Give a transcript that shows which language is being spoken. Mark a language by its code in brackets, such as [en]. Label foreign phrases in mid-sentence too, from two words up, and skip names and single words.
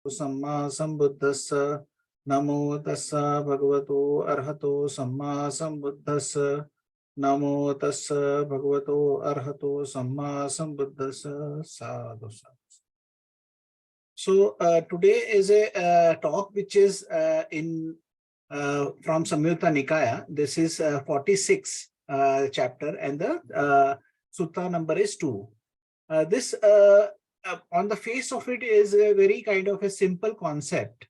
[pi] Samma Sambuddhassa. Namo tassa bhagavato arhato samma sambuddhassa. Namo tassa bhagavato arhato samma sambuddhassa. Sadhu sadhu. [en] So today is a talk which is in from Samyutta Nikaya. This is 46 chapter, and the sutta number is 2. This on the face of it is a very kind of a simple concept.